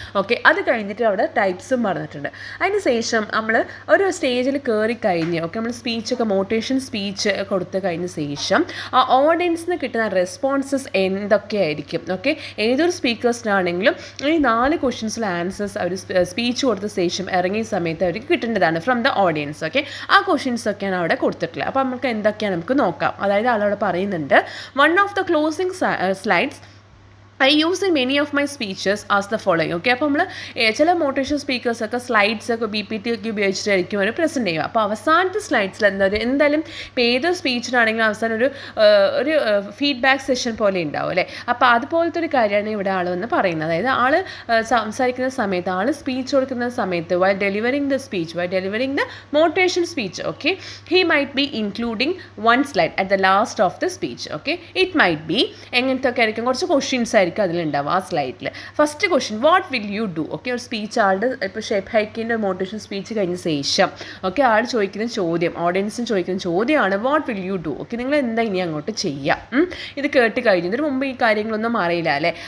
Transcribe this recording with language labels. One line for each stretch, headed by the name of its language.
Malayalam: Okay, അത് കഴിഞ്ഞിട്ട് അവിടെ ടൈപ്സും പറഞ്ഞിട്ടുണ്ട്. അതിന് ശേഷം നമ്മൾ ഒരു സ്റ്റേജിൽ കയറിക്കഴിഞ്ഞ് നമ്മൾ സ്പീച്ചൊക്കെ മോട്ടിവേഷൻ സ്പീച്ച് കൊടുത്തു കഴിഞ്ഞ ശേഷം ആ ഓഡിയൻസിന് കിട്ടുന്ന റെസ്പോൺസസ് എന്തൊക്കെയായിരിക്കും. ഓക്കെ, ഏതൊരു സ്പീക്കേഴ്സിനാണെങ്കിലും ഈ 4 ക്വസ്റ്റ്യൻസിലെ ആൻസേഴ്സ് അവർ സ്പീച്ച് കൊടുത്ത ശേഷം ഇറങ്ങിയ സമയത്ത് അവർക്ക് കിട്ടേണ്ടതാണ്
English: From the audience.
Malayalam: ഓക്കെ, ആ ക്വസ്റ്റ്യൻസ് ഒക്കെയാണ് അവിടെ കൊടുത്തിട്ടുള്ളത്. അപ്പോൾ നമുക്ക് എന്തൊക്കെയാണ് നമുക്ക് നോക്കാം. അതായത് ആളവിടെ പറയുന്നുണ്ട്,
English: One of the closing slides I use in many of my speeches as the following.
Malayalam: Okay, അപ്പോൾ നമ്മൾ ചില മോട്ടിവേഷൻ സ്പീക്കേഴ്സൊക്കെ സ്ലൈഡ്സൊക്കെ BPT ഒക്കെ ഉപയോഗിച്ചിട്ടായിരിക്കും അവർ പ്രസൻറ്റ് ചെയ്യുക. അപ്പോൾ അവസാനത്തെ സ്ലൈഡ്സിൽ എന്തായാലും ഇപ്പോൾ ഏതൊരു സ്പീച്ചിനാണെങ്കിലും അവസാനം ഒരു ഫീഡ്ബാക്ക് സെഷൻ പോലെ ഉണ്ടാവും അല്ലേ. അപ്പോൾ അതുപോലത്തെ ഒരു കാര്യമാണ് ഇവിടെ ആൾ വന്ന് പറയുന്നത്. അതായത് ആൾ സംസാരിക്കുന്ന സമയത്ത്, ആൾ സ്പീച്ച് കൊടുക്കുന്ന സമയത്ത്
English: while delivering the motivation speech, okay, he might be including one slide at the last of the speech. Okay, it might be
Malayalam: എങ്ങനത്തെ ഒക്കെ ആയിരിക്കും, കുറച്ച് ക്വസ്റ്റ്യൻസ് ആയിരിക്കും അതിലുണ്ടാവും ആ സ്ലൈഡിൽ. First question,
English: What will you do?
Malayalam: Okay, ഒരു സ്പീച്ച് ആളുടെ ഇപ്പോൾ ഷേപ്പ് ഹൈക്കിൻ്റെ മോട്ടിവേഷൻ സ്പീച്ച് കഴിഞ്ഞ ശേഷം ഓക്കെ ആൾ ചോദിക്കുന്ന ചോദ്യം, ഓഡിയൻസിന് ചോദിക്കുന്ന ചോദ്യമാണ് what will you do? Okay, നിങ്ങൾ എന്താ ഇനി അങ്ങോട്ട് ചെയ്യാം? ഇത് കേട്ട് കഴിഞ്ഞതിന് മുമ്പ് ഈ കാര്യങ്ങളൊന്നും അറിയില്ല അല്ലേ.